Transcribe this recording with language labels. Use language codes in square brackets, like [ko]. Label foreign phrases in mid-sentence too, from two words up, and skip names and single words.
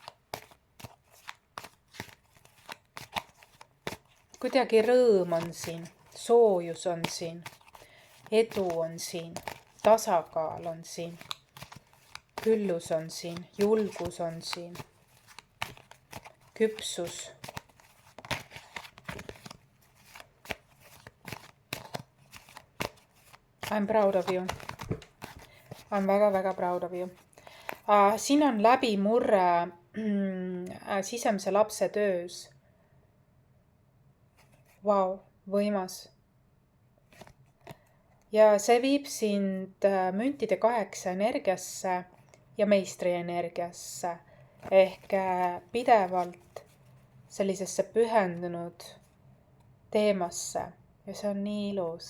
[et] Kuidagi rõõm on siin, soojus on siin, edu on siin, tasakaal on siin. Küllus on siin, julgus on siin, küpsus. [en] I'm proud of you. I'm väga proud of you. [et] Siin on läbimurre sisemise lapse töös. Vau, võimas. ja see viib sind müntide 8 energiasse ja meistri energiasse ehk pidevalt sellisesse pühendunud teemasse ja see on nii ilus.